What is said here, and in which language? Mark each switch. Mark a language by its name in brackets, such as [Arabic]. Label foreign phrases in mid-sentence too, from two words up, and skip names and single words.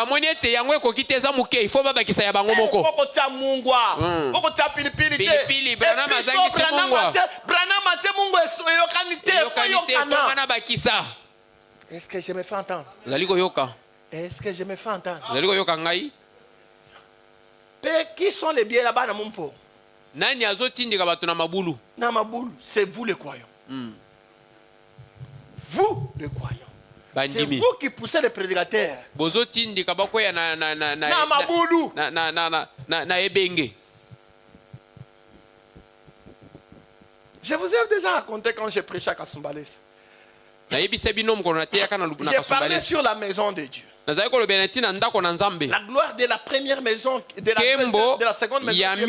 [French] Il faut est-ce que je me fais entendre? Est-ce que je me fais entendre? Qui sont les biens là-bas dans mon pot? [Lingala] Nani azotindika bato na mabulu? Na mabulu, [French] c'est vous les croyants. Vous les croyants. C'est vous qui poussez les prédicateurs. [Lingala] Bozotindika bakoya na mabulu. Na ebenge. [French] Je vous ai déjà raconté quand j'ai prêché à Kasumbalès. J'ai parlé sur la maison de Dieu. La gloire de la première maison, de la seconde maison.